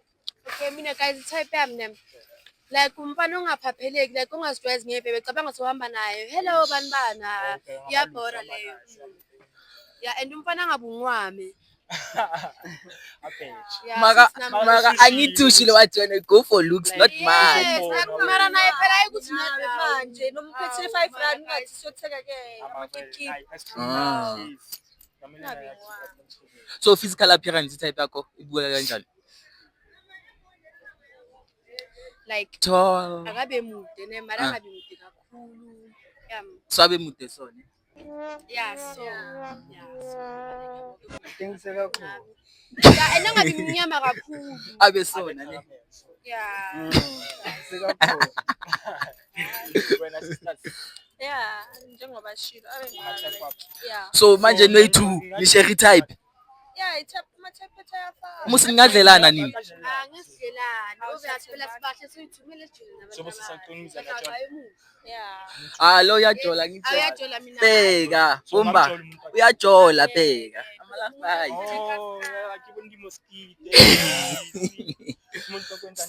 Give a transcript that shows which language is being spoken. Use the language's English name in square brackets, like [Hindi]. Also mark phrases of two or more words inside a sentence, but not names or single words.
[Zulu] Okay, mina guys, type yami ne. Like umfana ongaphapheleki, like ongazijwayezi ngebhebe, cabanga sohamba naye. Hello banibana. Okay, Iyabhora leyo. [English] Yeah, and [Zulu] umfana angabungwame. Abheje. Yeah, Maka since maka angithushile wathi wena [English] go for looks not money. [Zulu] Yes, nakumara naye phela ayikuthi nawe manje nomphethile 5 rand ngathi siyothenga ke amakiki. [English] So physical appearance type [Zulu] yakho ibukeka kanjani? like Tall. akabe mude ne mara angabe mude kakhulu. Yeah. So abe mude so ne. [English] Yeah, so [Zulu] Qinise kakhulu. [English] yeah, and [Zulu] angabe mnyama kakhulu. Abe so ne. Yeah. Wena sisters. Yeah, njengoba shilo abe Ama-type wakho. yeah. So manje no two ni share type. Yeah, ama-type ayafana. Musi ningadlelana nini? Ngesilelana obeyathi phela sibahle siyithumele ejule So bese saqinisa na John. Yeah. Lo uyajola ngithi. Awuyajola mina. Bheka, So bomba. ungamjola umuntu. Uyajola bheka. Amalafayi. Oh, akibo ndi mosquito. Umuntu okwenzani?